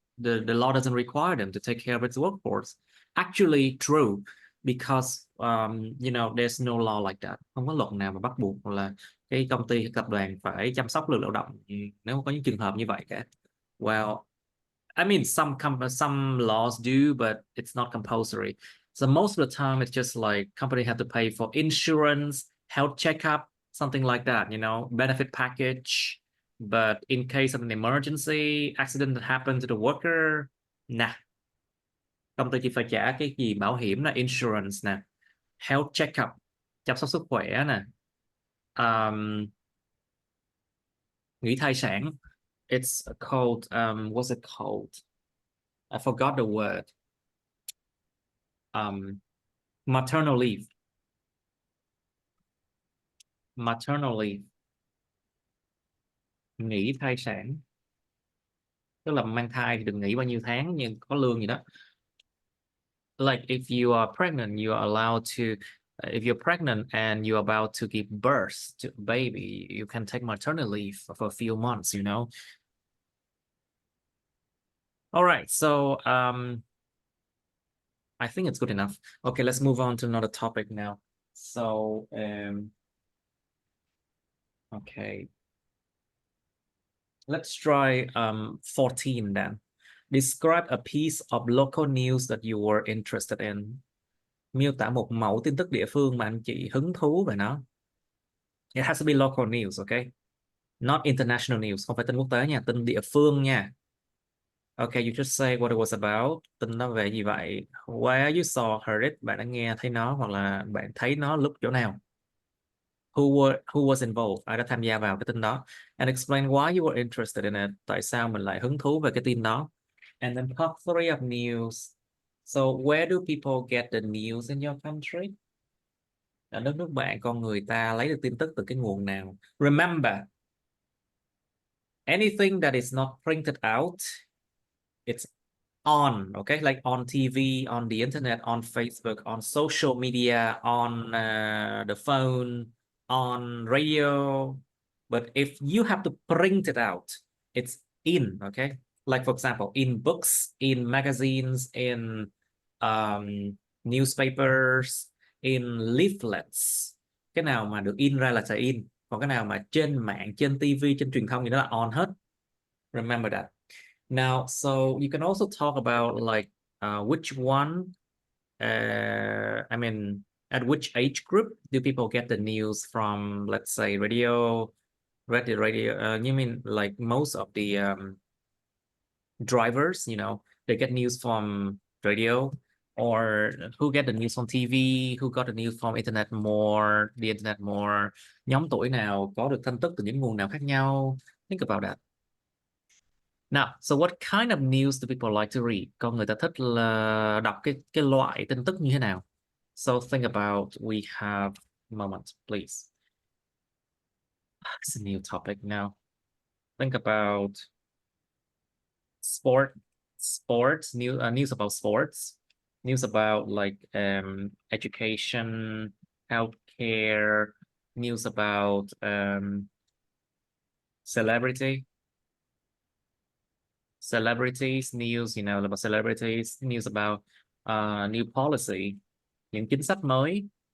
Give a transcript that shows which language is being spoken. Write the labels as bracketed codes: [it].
[en] The law doesn't require them to take care of its workforce. Actually true, because there's no law like that. [vi] Không có luật nào mà bắt buộc là cái công ty tập đoàn phải chăm sóc lực lao động nếu có những trường hợp như vậy cả. [en] Well, I mean some laws do, but it's not compulsory. So most of the time it's just like company have to pay for insurance, health checkup, something like that, benefit package. But in case of an emergency, accident that happened to the worker, [vi] công ty chỉ phải trả cái gì bảo hiểm là insurance nè, health checkup, chăm sóc sức khỏe nè, nghỉ thai sản. [en] It's called what's it called? I forgot the word. Maternal leave. Maternal leave. [vi] Nghỉ thai sản. Tức là mang thai thì đừng nghỉ bao nhiêu tháng nhưng có lương gì đó. [en] Like if you are pregnant, you are allowed to, if you're pregnant and you're about to give birth to a baby, you can take maternal leave for a few months, you know. All right, so I think it's good enough. Okay, let's move on to another topic now. So, okay. Let's try 14 then. Describe a piece of local news that you were interested in. [vi] Miêu tả một mẫu tin tức địa phương mà anh chị hứng thú về nó. [en] It has to be local news, okay? Not international news, [vi] không phải tin quốc tế nha, tin địa phương nha. [en] Okay, you just say what it was about. [vi] Tin nó về gì vậy? [en] Where you saw, heard it. [vi] Bạn đã nghe thấy nó hoặc là bạn thấy nó lúc chỗ nào? [en] Who was involved? [vi] Ai đã tham gia vào cái tin đó? [en] And explain why you were interested in it. [vi] Tại sao mình lại hứng thú về cái tin đó? [en] And then top 3 of news. So where do people get the news in your country? [vi] Ở đất nước bạn, con người ta lấy được tin tức từ cái nguồn nào? [en] Remember, anything that is not printed out, it's on, okay? Like on TV, on the internet, on Facebook, on social media, on the phone, on radio. But if you have to print it out, it's in, okay? Like for example, in books, in magazines, in newspapers, in leaflets. [vi] Cái nào mà được in ra là sẽ in. Còn cái nào mà trên mạng, trên TV, trên truyền thông thì nó là on hết. [en] Remember that. Now, so you can also talk about like which one, I mean, at which age group do people get the news from, let's say, radio, you mean like most of the drivers, you know, they get news from radio, or who get the news from TV, who got the news from internet more, the internet more, [vi] nhóm tuổi nào có được tin tức từ những nguồn nào khác nhau. [en] Think about that. Now, so what kind of news do people like to read? [vi] Con người ta thích là đọc cái loại tin tức như thế nào? [en] So think about, we have a moment, please. It's a new topic now. Think about sports, news about sports, news about like education, healthcare, news about celebrities news, you know, about celebrities, news about new policy, [vi] những chính sách mới.